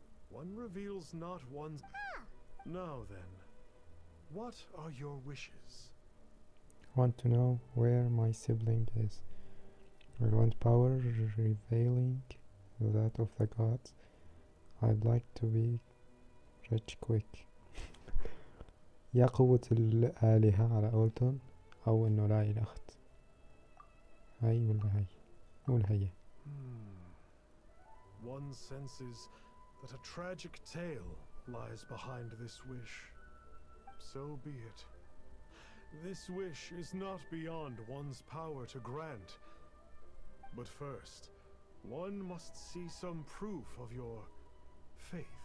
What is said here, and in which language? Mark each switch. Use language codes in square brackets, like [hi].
[en] one reveals not one's... Now then, what are your wishes? Want to know where my sibling is. I want power revealing that of the gods. I'd like to be rich quick. [ar] يا قوة الآلهة على قولتهم، أو إنه لاقي الأخت. هاي ولا هاي؟ قول هي. [en] One senses that a tragic tale lies behind this wish. So be it. This wish is not beyond one's power to grant. But first, one must see some proof of your faith.